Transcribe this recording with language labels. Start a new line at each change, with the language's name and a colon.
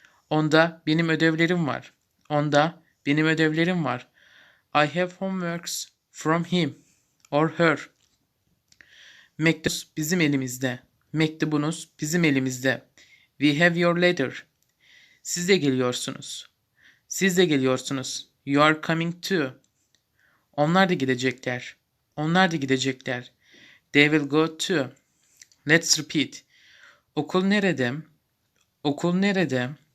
Turkish: Onda benim ödevlerim var. Onda benim ödevlerim var.
English: I have homeworks from him or her.
Turkish: Mektubunuz bizim elimizde. Mektubunuz bizim elimizde.
English: We have your letter.
Turkish: Siz de geliyorsunuz. Siz de geliyorsunuz.
English: You are coming too.
Turkish: Onlar da gidecekler. Onlar da gidecekler.
English: They will go too. Let's repeat.
Turkish: Okul nerede? Okul nerede?